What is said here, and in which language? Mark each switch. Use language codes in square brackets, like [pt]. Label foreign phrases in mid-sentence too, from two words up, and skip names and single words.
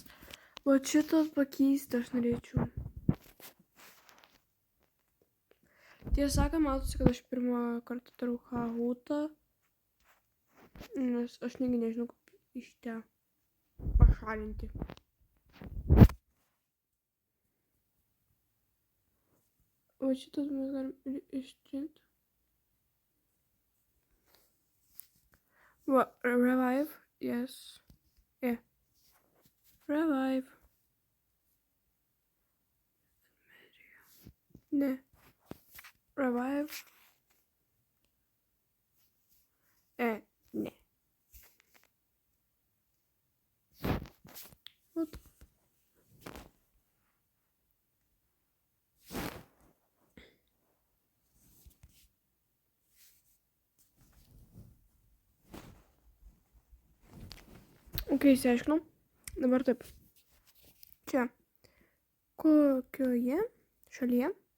[lt] O šitą pakeisti aš norėčiau. Tiesą sakant, matosi, kad aš pirmą kartą darau Kahootą. Nes aš negi nežinau, kaip iš čia pašalinti. O šitas mes galim ištrinti. [en] Revive, yes. Yeah. Revive. Ne. Revive. Ne. What? [lt] Išsiaiškinau. Dabar taip. Čia. Kokioje šalyje